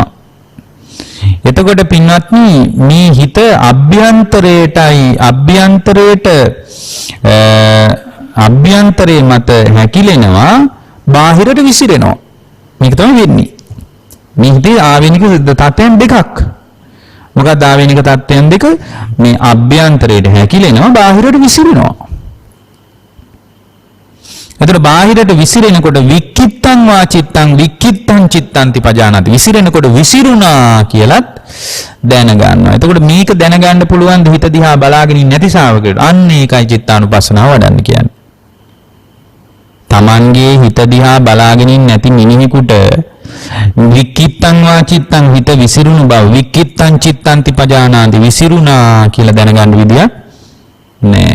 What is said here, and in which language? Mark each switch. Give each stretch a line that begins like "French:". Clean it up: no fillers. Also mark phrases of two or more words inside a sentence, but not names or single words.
Sinhala: එතකොට පින්වත්නි මේ හිත අභ්‍යන්තරයේ මත හැකිලෙනවා, බාහිරට විසිරෙනවා. මේක තමයි වෙන්නේ. මේ හිතේ ආවේනික තත්ත්වයන් දෙකක්. මොකක්ද ආවේනික තත්ත්වයන් දෙක? මේ අභ්‍යන්තරයට හැකිලෙනවා, බාහිරට විසිරෙනවා.
Pali: එතකොට බාහිරට විසිරෙනකොට වික්කිත්තං වා චිත්තං වික්කිත්තං චිත්තන්ති පජානාති.
Sinhala: විසිරෙනකොට විසිරුණා කියලත් දැනගන්නවා. එතකොට මේක දැනගන්න පුළුවන් ද හිත දිහා බලාගෙන ඉන්නේ නැති ශාවකයෙකුට? අන්න ඒකයි චිත්තානුපස්සනාව වඩන්න කියන්නේ. Tamanගේ හිත දිහා බලාගෙන ඉන්නේ නැති මිනිහෙකුට
Pali: වික්කිත්තං වා චිත්තං
Sinhala: හිත විසිරුණු බව,
Pali: වික්කිත්තං චිත්තන්ති පජානාති
Sinhala: විසිරුණා කියලා දැනගන්න විදියක් නෑ.